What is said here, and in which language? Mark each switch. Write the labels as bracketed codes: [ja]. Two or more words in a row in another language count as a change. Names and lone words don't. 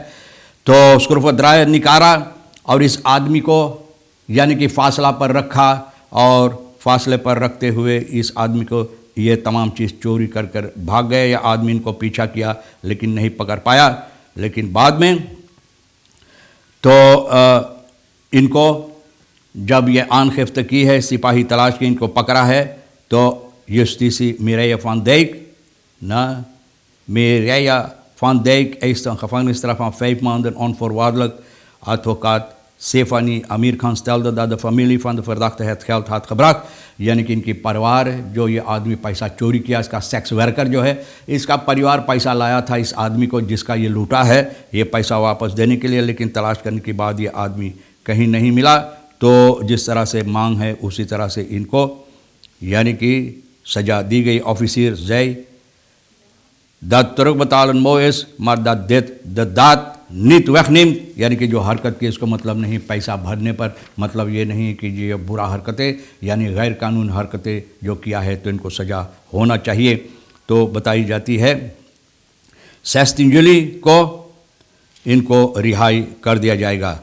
[hns] तो स्क्रूफद्राय निकारा और इस आदमी को यानी कि फासला पर रखा, और फासले पर रखते हुए इस आदमी को ये तमाम चीज़ चोरी कर कर भाग गए। या आदमी इनको पीछा किया लेकिन नहीं पकड़ पाया। लेकिन बाद में तो इनको जब ये आनखिफ्त की है, सिपाही तलाश के इनको पकड़ा है, तो [nl] Justitie Mireille van Dijk, Mireille van Dijk eist een gevangenisstraf van 5 maanden onvoorwaardelijk. Advocaat Stefanie Amir Khan stelde dat de familie van de verdachte het geld had gebracht, [hns] यानी कि इनकी परिवार जो ये आदमी पैसा चोरी किया, इसका सेक्स वर्कर जो है, इसका परिवार पैसा लाया था इस आदमी को जिसका ये लूटा है, ये पैसा वापस देने के लिए। लेकिन तलाश करने के बाद ये आदमी कहीं नहीं मिला। तो जिस तरह से मांग है उसी तरह से इनको यानी कि सजा दी गई। [nl] ऑफिसर zei dat terugbetalen mooi is, maar dat dit de daad niet wegneemt, [hns] यानी कि जो हरकत की इसको मतलब नहीं पैसा भरने पर मतलब ये नहीं कि ये बुरा हरकतें यानी गैर कानून हरकतें जो किया है तो इनको सज़ा होना चाहिए। तो बताई जाती है 16 जुलाई को इनको रिहाई कर दिया जाएगा।